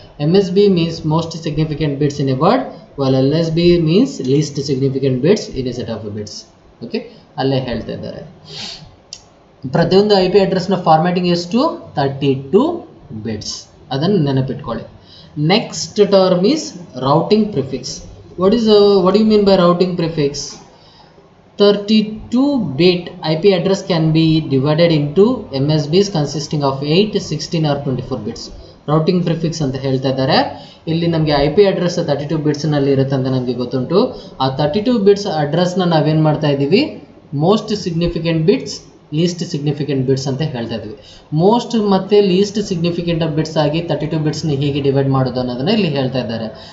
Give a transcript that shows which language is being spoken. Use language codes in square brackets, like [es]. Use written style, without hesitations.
[en] MSB means most significant bits in a word, while LSB means least significant bits in a set of bits. [kn] Okay, ಅಲ್ಲೇ ಹೇಳ್ತಾ ಇದ್ದಾರೆ. ಪ್ರತಿಯೊಂದು I P ಅಡ್ರೆಸ್ನ formatting ಎಷ್ಟು, 32 bits. ಅದನ್ನು ನೆನಪಿಟ್ಕೊಳ್ಳಿ. [en] Next term is routing prefix. What do you mean by routing prefix? 32-bit IP address can be divided into MSBs consisting of 8, 16 or 24 bits. [kn] ರೌಟಿಂಗ್ prefix ಅಂತ ಹೇಳ್ತಾ ಇದ್ದಾರೆ. ಇಲ್ಲಿ ನಮಗೆ ಐ ಪಿ ಅಡ್ರೆಸ್ 32 ಬಿಟ್ಸ್ನಲ್ಲಿ ಇರುತ್ತೆ ಅಂತ ನಮಗೆ ಗೊತ್ತುಂಟು. ಆ 32 ಬಿಟ್ಸ್ ಅಡ್ರೆಸ್ನ ನಾವೇನು ಮಾಡ್ತಾ ಇದ್ದೀವಿ, most significant bits, list significant bits ಅಂತ ಹೇಳ್ತಾ ಇದ್ವಿ. ಮೋಸ್ಟ್ ಮತ್ತು ಲೀಸ್ಟ್ ಸಿಗ್ನಿಫಿಕೆಂಟ್ ಬಿಟ್ಸ್ ಆಗಿ 32 ಬಿಟ್ಸ್ನ ಹೇಗೆ ಡಿವೈಡ್ ಮಾಡೋದು ಅನ್ನೋದನ್ನು ಇಲ್ಲಿ ಹೇಳ್ತಾ ಇದ್ದಾರೆ.